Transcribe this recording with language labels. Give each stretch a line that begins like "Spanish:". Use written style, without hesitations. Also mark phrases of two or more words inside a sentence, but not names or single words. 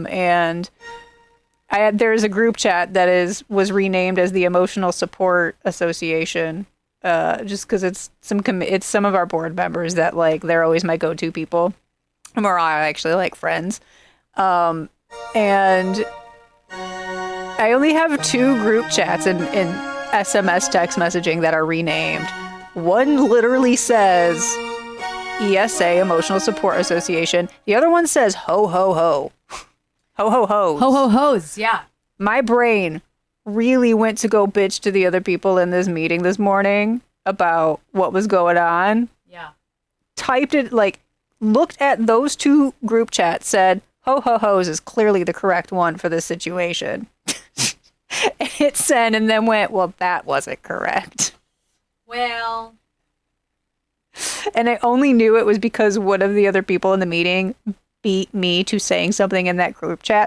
English: and there's a group chat that was renamed as the Emotional Support Association, just because it's some of our board members that like they're always my go-to people, and we're all actually like friends, and I only have 2 group chats in SMS text messaging that are renamed. One literally says ESA, Emotional Support Association. The other one says ho ho ho. Ho ho ho. Ho ho ho's, yeah. My brain really went to go bitch to the other people in this meeting this morning about what was going on. Yeah. Typed it, like, looked at those 2 group chats, said ho ho ho's is clearly the correct one for this situation. And hit send and then went, well, that wasn't correct. Well, And I only knew it was because one of the other people in the meeting beat me to saying something in that group chat.